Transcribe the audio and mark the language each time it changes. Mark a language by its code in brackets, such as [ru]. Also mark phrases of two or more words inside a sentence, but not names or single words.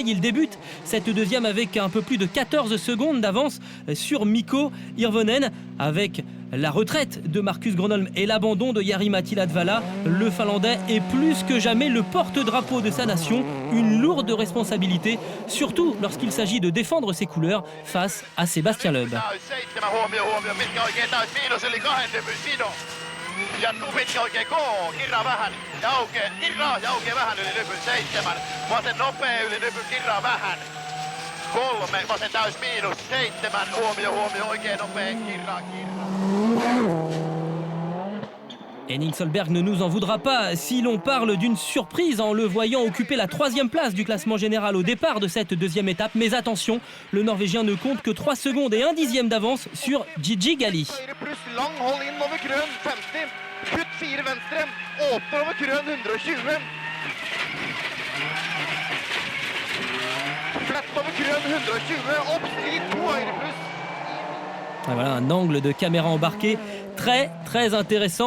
[fr] Il débute cette deuxième avec un peu plus de 14 secondes d'avance sur Mikko Hirvonen. Avec la retraite de Marcus Gronholm et l'abandon de Jari-Matti Latvala, le Finlandais est plus que jamais le porte-drapeau de sa nation. Une lourde responsabilité, surtout lorsqu'il s'agit de défendre ses couleurs face à Sébastien Loeb. [fi] Ja Kubitki oikein koo, kirraa vähän, ja aukeaa vähän yli nypyn 7, vasen nopea yli nypyn, kirraa vähän, 3, vasen täys miinus 7, huomio, oikein nopea, kirraa. [fr] Henning Solberg ne nous en voudra pas si l'on parle d'une surprise en le voyant occuper la 3e place du classement général au départ de cette deuxième étape. Mais attention, le Norvégien ne compte que 3 secondes et 1 dixième d'avance sur Gigi Gali. Et voilà un angle de caméra embarqué très intéressant.